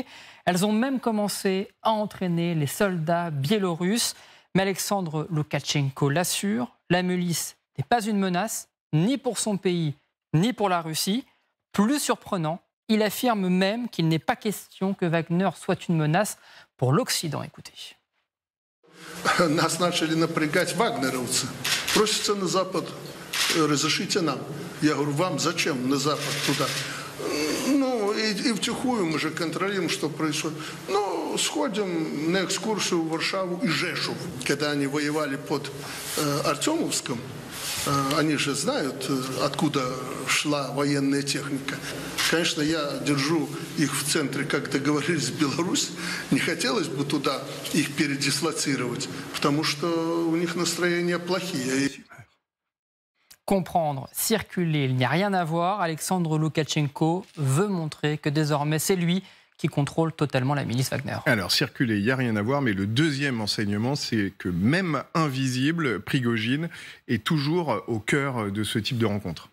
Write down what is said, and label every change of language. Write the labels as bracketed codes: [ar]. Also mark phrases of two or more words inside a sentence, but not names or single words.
[fr] Elles ont même commencé à entraîner les soldats biélorusses. Mais Alexandre Loukachenko l'assure, la milice n'est pas une menace, ni pour son pays, ni pour la Russie. Plus surprenant, il affirme même qu'il n'est pas question que Wagner soit une menace pour l'Occident. Écoutez. [ru] Нас начали напрягать вагнеровцы. Просятся на Запад, разрешите нам. Я говорю, вам зачем на Запад туда? Ну, и втихую мы же контролируем, что происходит. Ну, сходим на экскурсию в Варшаву и Жешув. Когда они воевали под Артемовском, они же знают, откуда шла военная техника. Конечно, я держу их в центре, как договорились, в Беларусь. Не хотелось бы туда их передислоцировать, потому что у них настроения плохие. [fr] Comprendre, circuler, il n'y a rien à voir. Alexandre Loukachenko veut montrer que désormais c'est lui qui contrôle totalement la milice Wagner. Alors, circuler, il n'y a rien à voir, mais le deuxième enseignement, c'est que même invisible, Prigojine est toujours au cœur de ce type de rencontre.